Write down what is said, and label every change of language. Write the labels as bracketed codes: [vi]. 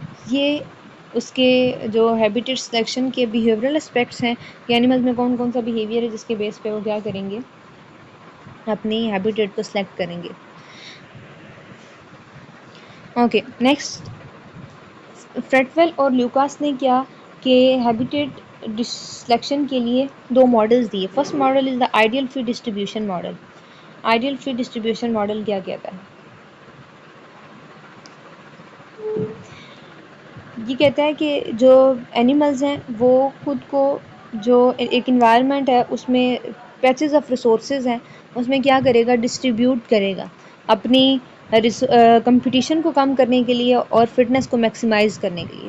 [ur] یہ اس کے جو ہیبیٹیٹ سلیکشن کے بیہیورل اسپیکٹس ہیں کہ اینیملز میں کون کون سا بیہیویئر ہے جس کے بیس پہ وہ کیا کریں گے، اپنی ہیبیٹیٹ کو سلیکٹ کریں گے. اوکے. نیکسٹ فریٹویل اور لیوکاس نے کیا کہ ہیبیٹیٹ سلیکشن کے لیے دو ماڈلز دیے. [en] First model is the ideal free distribution model. [ur] آئیڈیل فی ڈسٹریبیوشن ماڈل کیا کہتا ہے؟ یہ کہتا ہے کہ جو اینیملز ہیں وہ خود کو جو ایک انوائرمنٹ ہے اس میں پیچز آف ریسورسز ہیں اس میں کیا کرے گا، ڈسٹریبیوٹ کرے گا اپنی کمپٹیشن کو کم کرنے کے لیے اور فٹنس کو میکسیمائز کرنے کے لیے.